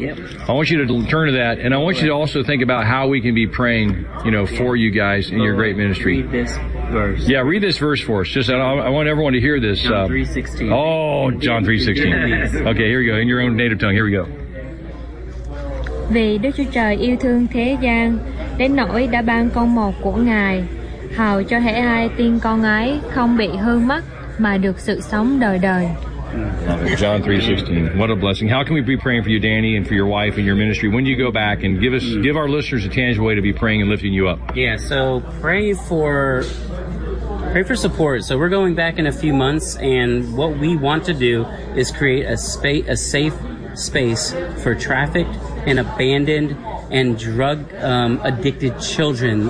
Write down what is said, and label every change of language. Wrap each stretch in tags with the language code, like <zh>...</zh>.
<en>Yep. I want you to turn to that, and I want you to also think about how we can be praying, you know, for you guys in your great ministry. Read this verse. Yeah, read this verse for us. Just I want everyone to hear this. John 3:16. Okay, here we go. In your own native tongue, here we go.</en> <vi>Vì Đức Chúa Trời yêu thương thế gian đến nỗi đã ban con một của Ngài, hầu cho hễ ai tin con ấy không bị hư mất mà được sự sống đời đời.</vi> <en>John 3:16. What a blessing. How can we be praying for you, Danny, and for your wife and your ministry? When do you go back? And give our listeners a tangible way to be praying and lifting you up. Yeah, so pray for support. So we're going back in a few months, and what we want to do is create a safe space for trafficked and abandoned and drug addicted children.</en>